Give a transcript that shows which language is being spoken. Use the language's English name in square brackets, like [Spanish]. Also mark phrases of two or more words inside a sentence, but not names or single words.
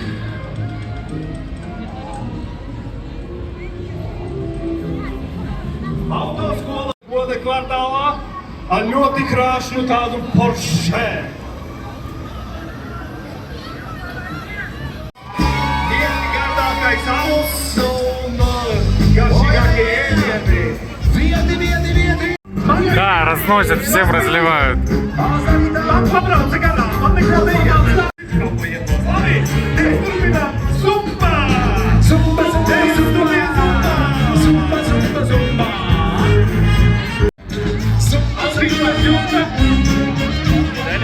[Latvian] Autoskola goda kvartālā ar ļoti krāšņu tādu Porsche. Gardākais alus un garšīgākie ēdieni. Viedi. [Russian] Да, разносят, всем разливают. [Latvian] Man pabrauca garām, man neko nejādara. Labi, turpinām. Zumba! Zumba. Atzīšos jums!